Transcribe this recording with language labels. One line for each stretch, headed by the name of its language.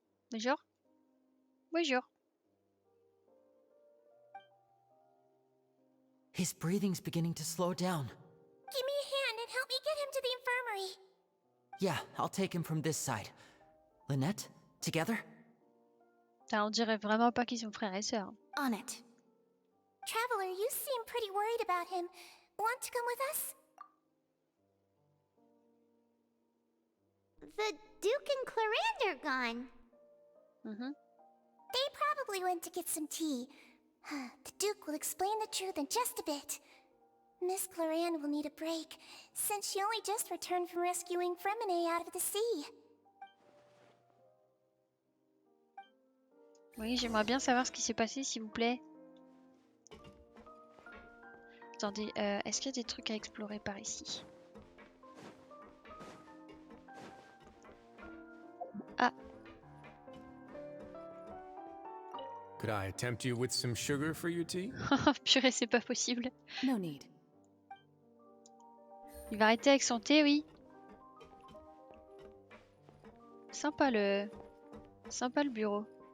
French: Bonjour. Bonjour.
English: His breathing's beginning to slow down. Give me a hand and help me get him to the infirmary. Yeah, I'll take him from this side. Lynette, together?
French: On dirait vraiment pas qu'ils sont frères et sœurs.
English: On it. Traveler, you seem pretty worried about him. Want to come with us? The Duke and Clarande are gone. They probably went to get some tea. The Duke will explain the truth in just a bit. Miss Clarande will need a break, since she only just returned from rescuing Fremine out of the sea.
French: Oui, j'aimerais bien savoir ce qui s'est passé, s'il vous plaît. Attendez, est-ce qu'il y a des trucs à explorer par ici? Ah.
English: Could I tempt you with some sugar for your tea?
French: Purée, c'est pas possible.
English: No need.
French: Il va arrêter avec son thé, oui. Sympa le bureau.